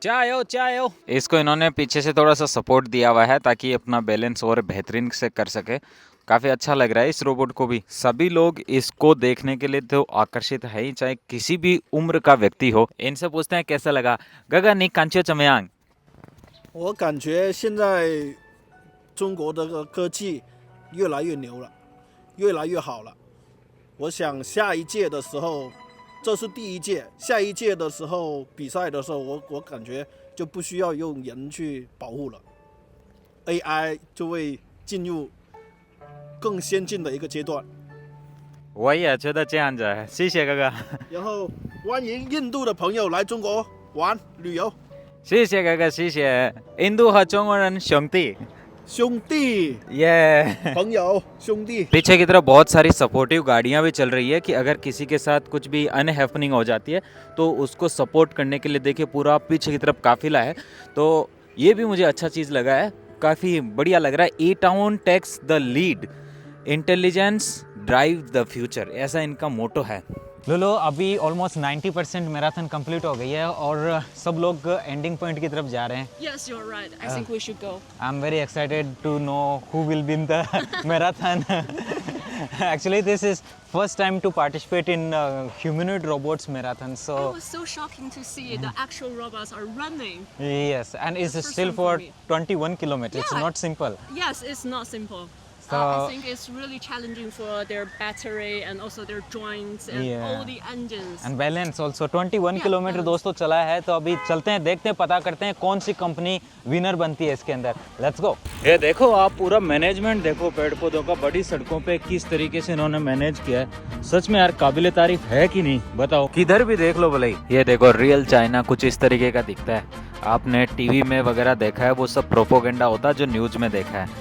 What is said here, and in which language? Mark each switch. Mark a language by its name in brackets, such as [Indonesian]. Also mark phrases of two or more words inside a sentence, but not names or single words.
[Hindi] चायो इसको इन्होंने पीछे से थोड़ा सा सपोर्ट दिया हुआ है ताकि अपना बैलेंस और बेहतरीन से कर सके। काफ़ी अच्छा लग रहा है इस रोबोट को भी। सभी लोग इसको देखने के लिए तो आकर्षित है ही, चाहे किसी भी उम्र का व्यक्ति हो। इनसे पूछते हैं कैसा लगा। गगा नी कांचे चमयांग। [Chinese] 我感觉现在中国的科技越来越牛了，越来越好了。我想下一届的时候，这是第一届，下一届的时候比赛的时候，我感觉就不需要用人去保护了 ，AI 就会进入更先进的一个阶段。我也觉得这样子，谢谢哥哥。然后欢迎印度的朋友来中国玩旅游。谢谢哥哥，谢谢。印度和中国人兄弟。兄弟 [Hindi] ये [Chinese] 朋友兄弟。 [Hindi] पीछे की तरफ बहुत सारी सपोर्टिव गाड़ियाँ भी चल रही है कि अगर किसी के साथ कुछ भी अनहैपनिंग हो जाती है तो उसको सपोर्ट करने के लिए देखिए पूरा पीछे की तरफ काफिला है। तो ये भी मुझे अच्छा चीज़ लगा है, काफ़ी बढ़िया लग रहा है। [English] E-Town takes the lead, intelligence drive the future, [Hindi] ऐसा इनका मोटो है। लोलो अभी ऑलमोस्ट 90% मैराथन कंप्लीट हो गई है और सब लोग [English] ending point [Hindi] की तरफ जा रहे हैं। [English] Yes, you're right. I think we should go. I'm very excited to know who will win the marathon. Actually, this is first time to participate in humanoid robots marathon. It So was so shocking to see the actual robots are running. yes, and it's First still time for for me. 21 kilometers. It's Yeah. not simple. Yes, it's not simple. So- I think it's really challenging for their battery and also their joints and Yeah. all the engines. And balance also 21 Yeah, किलोमीटर balance. [Hindi] दोस्तों चला है। तो अभी चलते हैं, देखते हैं, पता करते हैं कौन सी कंपनी विनर बनती है इसके अंदर। लेट्स गो। ये देखो आप पूरा मैनेजमेंट देखो पेड़ पौधों का, बड़ी सड़कों पे किस तरीके से इन्होंने मैनेज किया है। सच में यार काबिले तारीफ है कि नहीं बताओ। किधर भी देख लो भले। ये देखो [English] real China [Hindi] कुछ इस तरीके का दिखता है। आपने टीवी में वगैरह देखा है, वो सब प्रोपोगेंडा होता है जो न्यूज में देखा है।